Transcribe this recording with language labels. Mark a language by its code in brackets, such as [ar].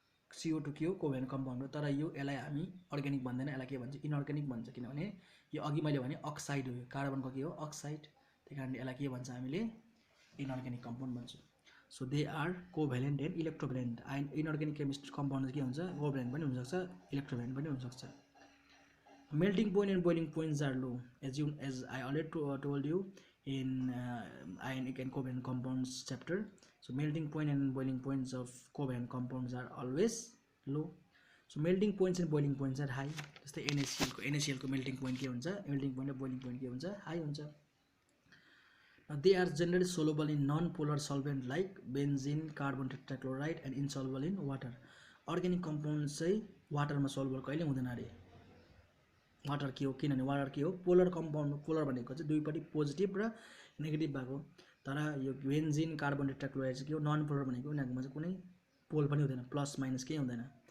[ne] CO2 के हो covalent compound हो, तर यो यसलाई हामी अर्ग्यानिक भन्दैन, यसलाई के भन्छ इनअर्ग्यानिक भन्छ, किनभने यो अघि मैले भने अक्साइड हो, कार्बनको के हो अक्साइड, त्यही कारणले यसलाई के भन्छ हामीले इनअर्ग्यानिक कम्पाउन्ड भन्छौँ। [en] So they are covalent and electrovalent. [ne] Inorganic chemistry compound के हुन्छ कोभ्यालेन्ट पनि हुनसक्छ इलेक्ट्रोभ्यालेन्ट पनि हुनसक्छ। [en] Melting point and boiling points are low, as I already told you in ionic and covalent compounds chapter. So melting point and boiling points of covalent compounds are always low. So melting points and boiling points are high. [ne] जस्तै NaCl को melting point के हुन्छ, melting point र boiling point के हुन्छ high हुन्छ। [en] Now they are generally soluble in non-polar solvent like benzene, carbon tetrachloride and insoluble in water. [ne] Organic compounds चाहिँ वाटरमा soluble कहिले हुँदैन अरे। वाटर के हो, किनभने वाटर के हो पोलर कम्पाउन्ड, पोलर भनेको चाहिँ दुईपट्टि पोजिटिभ र नेगेटिभ भएको, तर यो बेन्जिन कार्बन टेट्राक्लोराइड चाहिँ के हो नन पोलर भनेको उनीहरुमा चाहिँ कुनै पोल पनि हुँदैन, प्लस माइनस केही हुँदैन।